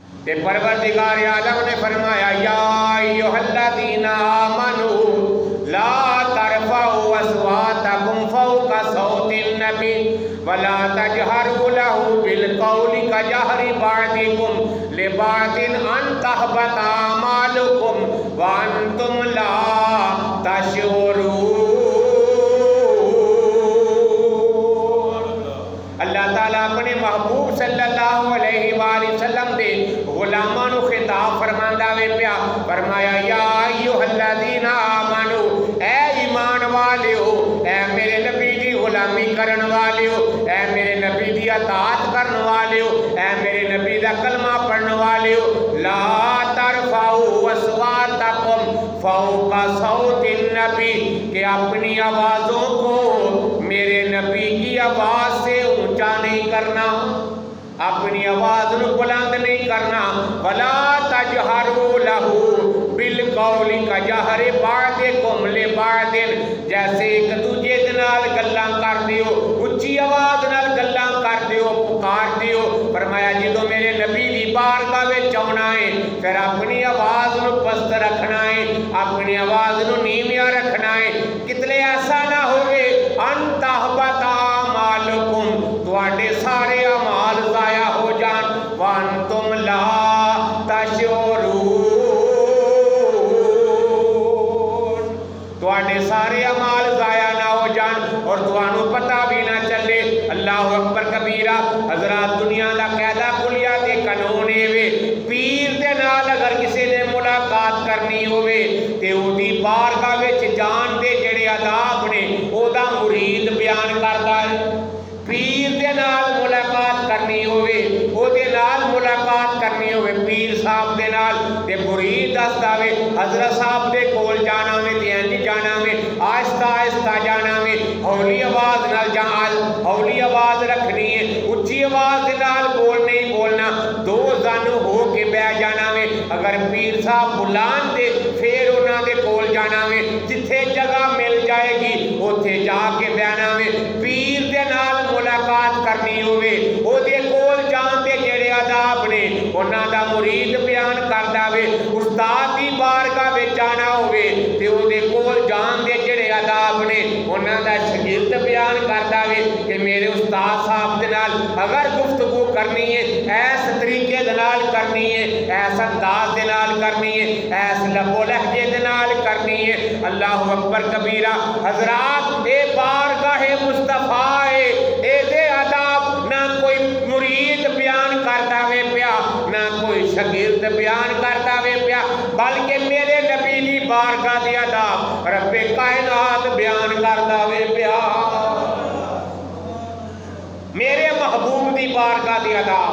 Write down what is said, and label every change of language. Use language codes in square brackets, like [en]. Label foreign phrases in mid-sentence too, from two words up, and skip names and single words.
[pa] تے پروردگار عالم نے فرمایا [ar] یا ایھالذین آمنو لا ترفعوا اصواتکم فوق صوت النبی ولا تجہروا لہ بالقول کجہر بعضکم لبعض ان تحبط اعمالکم وانتم لا تشعرون۔ [pa] اللہ تعالیٰ اپنے محبوب صلی اللہ علیہ وآلہ وسلم دے غلامانو خطاب فرماندہ وے پیا، فرمایا [ar] یا ایھالذین آمنو، [pa] اے ایمان والے ہو، اے میرے نبی دی غلامی کرن والے ہو، اے میرے نبی دی اطاعت کرن والے ہو، اے میرے نبی دا کلمہ پڑھن والے ہو، [ar] لا ترفعوا اصواتکم فوق صوت النبی، [ur] کہ اپنی آوازوں کو میرے نبی کی آواز سے اونچا نہیں کرنا، [pa] اپنی آواز نو بلند نہیں کرنا، [ar] ولا تجہروا لہ بالقول کجہر بعضکم لبعض، [pa] جیسے ایک دوجے دے نال گلاں کر دیو، اچھی آواز نال گلاں کر دیو، پکار دیو۔ فرمایا جدوں میرے نبی دی بارگاہ وچ آنا ہے پھر اپنی آواز نو پست رکھنا ہے، اپنی آواز نو نیویاں رکھنا ہے، کتنے ایسا نہ ہوئے [ar] ان تحبط اعمالکم، [pa] تواڈے سارے اعمال ضائع ہو جان، [ar] وانتم لا تشعرون، [pa] تواڈے سارے اعمال ضائع نہ ہو جان اور تانوں پتہ بھی نہ چلے۔ [ar] اللہ اکبر کبیرہ۔ [pa] حضرات دنیا دا قاعدہ کلیہ تے قانون اے پیر دے نال اگر کسی نے ملاقات کرنی ہوئے تے او دی بارگاہ وچ جان دے جڑے آداب نے او دا مرید بیان کردا ہے۔ پیر دے نال ملاقات کرنی ہوئے، او دے نال ملاقات کرنی ہوئے پیر صاحب دے نال تے مرید دسدا وے حضرت صاحب دے کول جانا وے تے انج جانا وے، آہستہ آہستہ جانا وے، ہولی آواز نال ہولی آواز رکھنی ہے، اچھی آواز دے نال بول نہیں بولنا، دو زن ہو کے بہ جانا وے۔ اگر پیر صاحب بلان دے پھر انہاں دے کول جانا وے، جتھے جگہ مل جائے گی اوتھے جا کے بہنا وے۔ پیر دے نال ملاقات کرنی ہوئے او دے کول جان دے جڑے آداب نے انہاں دا مرید بیان کردا وے۔ استاد دی بارگاہ وچ جانا ہوئے تے او دے کول جان دے جڑے آداب نے انہاں دا شاگرد بیان کردا وے کہ میرے استاد صاحب دے نال اگر گفتگو کرنی ہے ایس طریقے دے نال کرنی ہے، ایس انداز دے نال کرنی ہے، ایس لب و لہجے دے نال کرنی ہے۔ [ar] اللہ اکبر کبیرہ۔ [pa] حضرات اے بارگاہ مصطفیٰ ہے، اے دے آداب نہ کوئی مرید بیان کرتا وے پیا نہ کوئی شاگرد بیان کرتا وے پیا، بلکہ میرے نبی دی بارگاہ دی آداب رب کائنات بیان کرتا وے پیا، میرے محبوب دی بارگاہ دی آداب۔